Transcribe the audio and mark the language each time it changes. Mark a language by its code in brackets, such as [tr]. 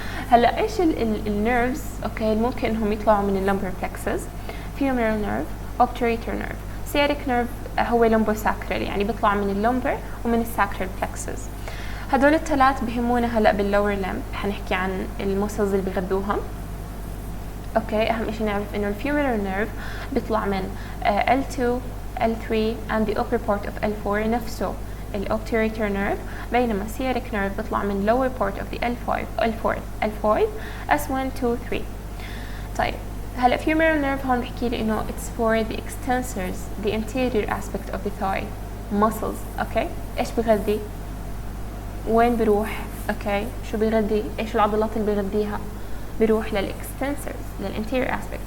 [ar] هلا ايش النيرفز اوكي ممكن انهم يطلعوا من اللومبر plexus؟ femoral nerve، obturator nerve، sciatic nerve هو lumbosacral، يعني بيطلع من اللومبر ومن الساكرال plexus. هدول الثلاث بهمونا هلا باللور لمب، حنحكي عن المسلز اللي بيغذوهم. اوكي اهم شيء نعرف انه الفيمورال نيرف بيطلع من [en] L2 L3 and the upper part of L4 نفسه الobturator nerve، بينما sciatic nerve بيطلع من lower part of the L5 S1 2 3. طيب هلا femoral nerve [ar] هون بحكي لي انه [en] it's for the extensors the anterior aspect of the thigh muscles. [ar] اوكي ايش بغذي؟ وين بروح؟ اوكي شو بيغذي؟ ايش العضلات اللي بيغذيها؟ بيروح للاكستنسرز للانتيريور اسبكت.